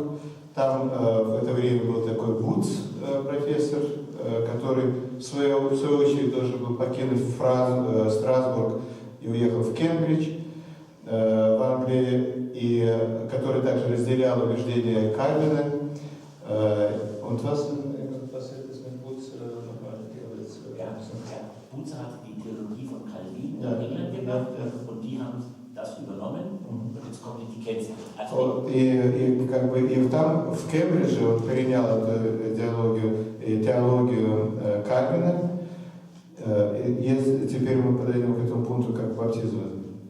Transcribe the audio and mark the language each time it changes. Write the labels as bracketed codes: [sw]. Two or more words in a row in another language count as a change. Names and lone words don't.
[ru] Там в это время был такой Буц, профессор, который в свою очередь должен был покинуть Страсбург и уехал в Кембридж, в Англии, и который также разделял убеждения Кальвина. [de] Und was passiert ist mit Bucer nochmal? Bucer hat die Theologie von Calvin in England gemacht und die haben das übernommen und jetzt kommt die Kennzahl. [ru] И как бы и там в Кембридже он перенял эту теологию Кальвина. И теперь мы подойдем к этому пункту, как баптизм